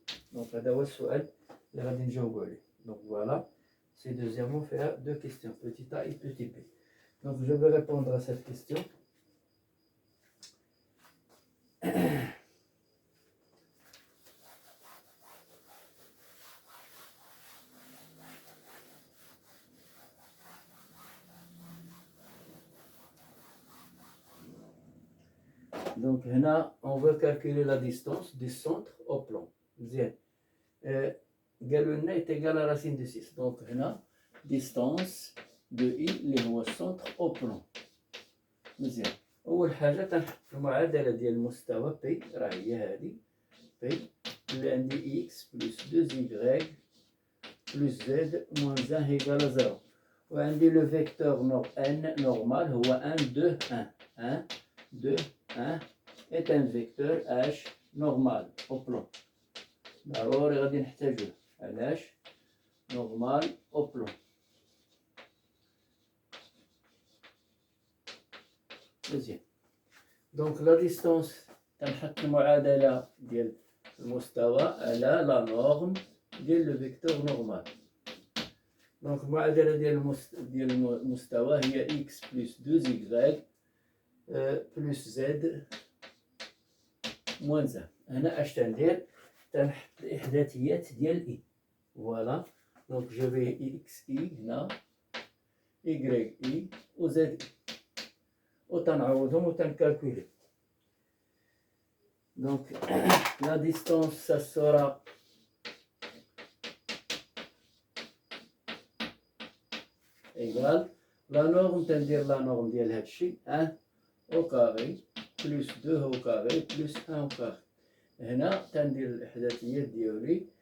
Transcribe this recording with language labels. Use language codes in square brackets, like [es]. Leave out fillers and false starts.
[ar] Donc, هذا هو السؤال اللي غادي نجاوبو عليه. [fr] Donc voilà, c'est deuxièmement faire deux questions, petit a et petit b. Donc je vais répondre à cette question. Donc là, on veut calculer la distance du centre au plan. Bien. Galuna est égal à racine de 6. Donc là, distance de I [ar] اللي هو [fr] centre au plan. [ar] مزيان. أول حاجة تنحط المعادلة ديال المستوى P راه هي هذه P اللي عندي [fr] X plus 2Y plus Z moins 1 égale à 0. [ar] وعندي [fr] le vecteur N normal [ar] هو [fr] 1 2 1 1 2 1 est un vecteur H normal au plan. [ar] ضروري غادي نحتاجوه. علاش؟ [fr] normal au plan. [ar] مزيان. [fr] Donc la distance [ar] تنحط المعادلة ديال المستوى على [fr] la norme ديال le vecteur normal. Donc [ar] المعادلة ديال المستوى هي [fr] x plus 2y plus z moins 1. [ar] هنا اش تندير؟ تنحط الإحداثيات ديال i. [fr] Voilà. Donc je vais xi هنا yi و zi. [ar] وتنعوضهم وتنكالكولي. [fr] Donc la distance ça sera égal la norme [ar] تندير [fr] la norme ديال هادشي 1 au carré plus 2 au carré plus 1 au carré. [ar] هنا تندير الإحداثيات ديالي